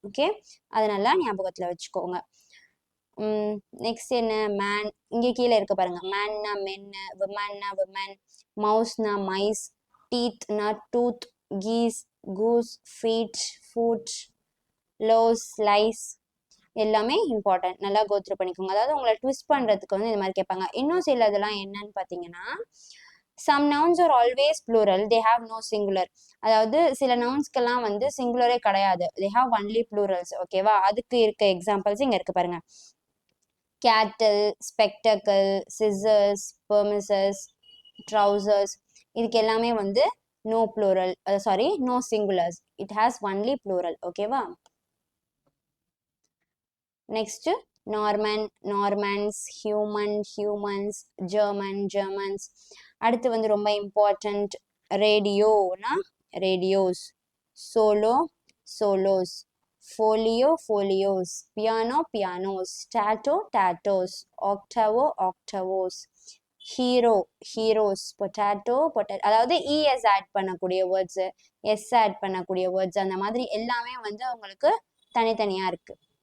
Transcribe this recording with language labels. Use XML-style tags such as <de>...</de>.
<ta>Okay, அதனால ஞாபகத்துல வச்சுக்கோங்க. நெக்ஸ்ட் என்ன? மேன். இங்க கீழே இருக்க பாருங்க. மேன்னா மென்னு, விமன்னா women, மவுஸ்னா mice, டீத்னா tooth, keys goose, feet food, lows lies, எல்லாமே இம்பார்ட்டன்ட். நல்லா கோத்ரூ பண்ணிக்கோங்க. அதாவது உங்களை ட்விஸ்ட் பண்றதுக்கு வந்து இந்த மாதிரி கேட்பாங்க. இன்னும் சில இதெல்லாம் என்னன்னு பாத்தீங்கன்னா,</ta> <en>some nouns are always plural, they have no singular.</en> <ta>அதாவது சில நவுன்ஸ்க்கெல்லாம் வந்து சிங்குலரே கிடையாது,</ta> <en>they have only plurals.</en> <ta>ஓகேவா? அதுக்கு இருக்க எக்ஸாம்பிள்ஸ் இங்க இருக்கு பாருங்க.</ta> <en>cattle, spectacle, scissors, permisses, trousers,</en> <ta>இதுக்கு எல்லாமே வந்து</ta> <en>no plural, sorry, no singulars, it has only plural.</en> <ta>ஓகேவா? Next Norman, நார்மன்ஸ், human, humans, German, Germans. அடுத்து வந்து ரொம்ப important ரேடியோனா radios, solo solos, folio folios, piano pianos, Tata டாட்டோஸ், ஆக்டவோ ஆக்டவோஸ், hero heroes, potato பொட்டா, அதாவது ES add பண்ணக்கூடிய words, S add பண்ணக்கூடிய words, அந்த மாதிரி எல்லாமே வந்து உங்களுக்கு தனித்தனியா இருக்கு.</ta>